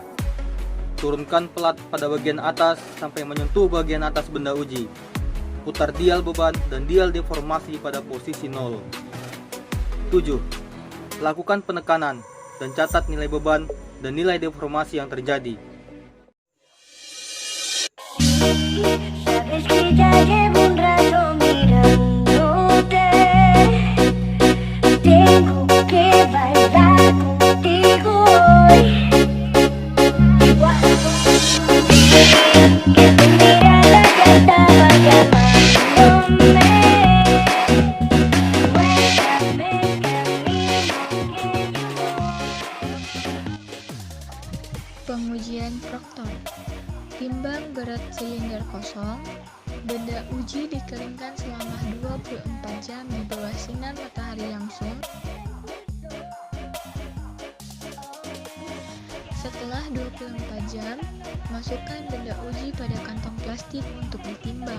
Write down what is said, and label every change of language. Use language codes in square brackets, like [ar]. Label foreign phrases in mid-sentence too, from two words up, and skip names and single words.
[id] Turunkan pelat pada bagian atas sampai menyentuh bagian atas benda uji. Putar dial beban dan dial deformasi pada posisi 0. 7. Lakukan penekanan dan catat nilai beban dan nilai deformasi yang terjadi. [es] Sabes que ya llevo un rato mirándote. Tengo que bailar contigo hoy. Que tu mirada ya estaba llamándome. Muéstrame el camino que yo voy. [id] Pengujian Proctor. Timbang berat silinder kosong. Benda uji dikeringkan selama 24 jam di bawah sinar matahari langsung. Setelah 24 jam, masukkan benda uji pada kantong plastik untuk ditimbang.